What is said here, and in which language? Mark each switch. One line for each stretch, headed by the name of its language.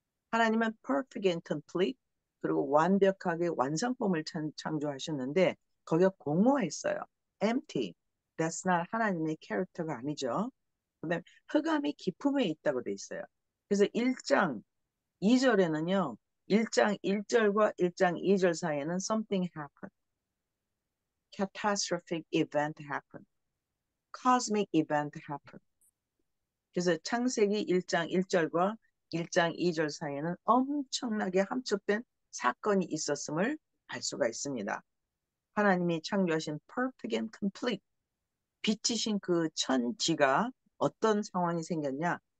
Korean: 하나님은
English: perfect and complete
Korean: 그리고 완벽하게 완성품을 창조하셨는데 거기가 공허했어요.
English: empty. That's not
Korean: 하나님의 캐릭터가 아니죠. 그다음에 흑암이 깊음에 있다고 돼 있어요. 그래서 1장 2절에는요. 1장 1절과 1장 2절 사이에는
English: something happened. catastrophic event happened. cosmic event happened.
Korean: 그래서 창세기 1장 1절과 1장 2절 사이에는 엄청나게 함축된 사건이 있었음을 알 수가 있습니다. 하나님이 창조하신
English: perfect and complete
Korean: 빛이신 그 천지가 어떤 상황이 생겼냐?